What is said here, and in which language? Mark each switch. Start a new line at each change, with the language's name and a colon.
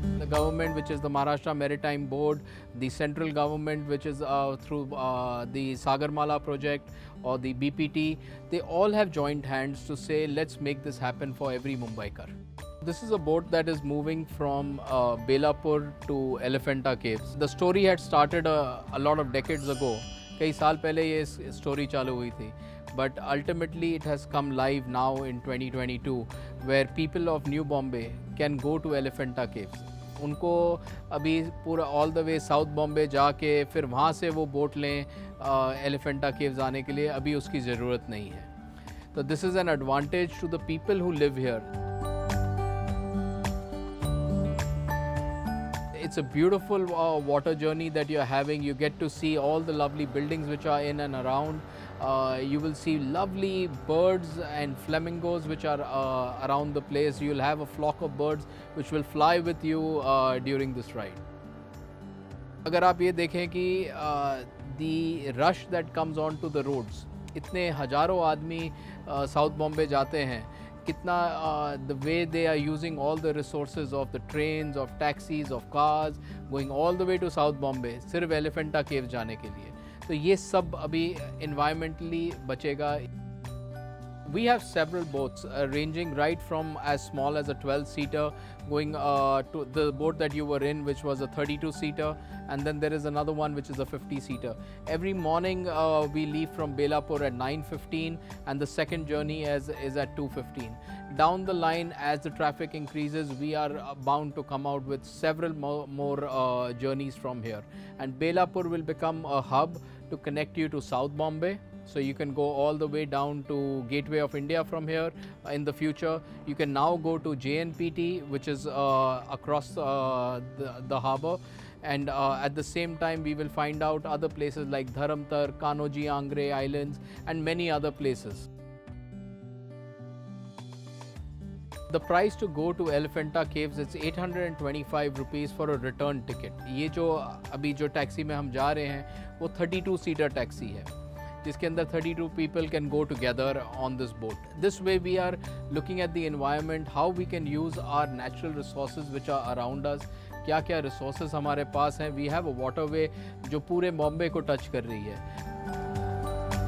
English: Government, which is the Maharashtra Maritime Board, the central government, which is through the Sagarmala project or the BPT, they all have joined hands to say, let's make this happen for every Mumbaikar. This is a boat that is moving from Belapur to Elephanta Caves. The story had started a lot of decades ago.
Hindi: कई साल पहले ये story चालू हुई थी.
English: But ultimately it has come live now in 2022, where people of New Bombay can go to Elephanta Caves.
Hindi: उनको अभी पूरा
English: all the way
Hindi: south Bombay जाके फिर वहाँ से वो बोट लें एलिफेंटा केव्स आने के लिए, अभी उसकी ज़रूरत नहीं है.
English: तो this is an advantage to the people who live here. It's a beautiful water journey that you're having. You get to see all the lovely buildings which are in and around. You will see lovely birds and flamingos which are around the place. You'll have a flock of birds which will fly with you during this ride.
Hindi: अगर आप ये देखें कि
English: the rush that comes onto the roads,
Hindi: इतने हजारों आदमी south Bombay जाते हैं, कितना
English: the way they are using all the resources of the trains, of taxis, of cars, going all the way to South Bombay
Hindi: सिर्फ एलिफेंटा केव जाने के लिए. तो ये सब अभी environmentally बचेगा.
English: We have several boats ranging right from as small as a 12-seater going to the boat that you were in, which was a 32-seater, and then there is another one which is a 50-seater. Every morning we leave from Belapur at 9:15 and the second journey is at 2:15. Down the line, as the traffic increases, we are bound to come out with several more journeys from here. And Belapur will become a hub to connect you to South Bombay. So you can go all the way down to Gateway of India from here in the future. You can now go to JNPT, which is across the harbour. and at the same time we will find out other places like Dharamtar, Kanoji Angre Islands and many other places. The price to go to Elephanta Caves is 825 rupees for a return ticket.
Hindi: ये जो अभी जो taxi में हम जा रहे हैं वो 32 सीटर टैक्सी है जिसके अंदर
English: 32 people can go together on this boat. This way we are looking at the environment, how we can use our natural resources which are around us.
Hindi: क्या क्या resources हमारे पास हैं.
English: We have a waterway
Hindi: जो पूरे बॉम्बे को touch कर रही है.